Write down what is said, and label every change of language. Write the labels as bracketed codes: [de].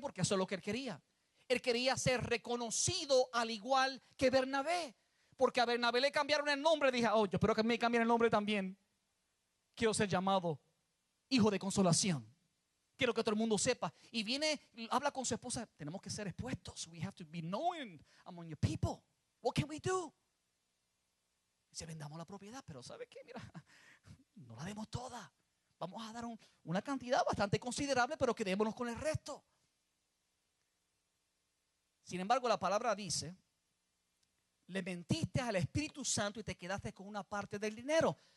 [es] Porque eso es lo que él quería. Él quería ser reconocido al igual que Bernabé. Porque a Bernabé le cambiaron el nombre. Dije, oh, yo espero que me cambien el nombre también. Quiero ser llamado hijo de consolación. Quiero que todo el mundo sepa. Y viene, habla con su esposa. Tenemos que ser expuestos. [en] We have to be known among your people. What can we do? [es] Dice, vendamos la propiedad. Pero ¿sabe qué? Mira, no la demos toda. Vamos a dar una cantidad bastante considerable, pero quedémonos con el resto. Sin embargo, la palabra dice: le mentiste al Espíritu Santo y te quedaste con una parte del dinero.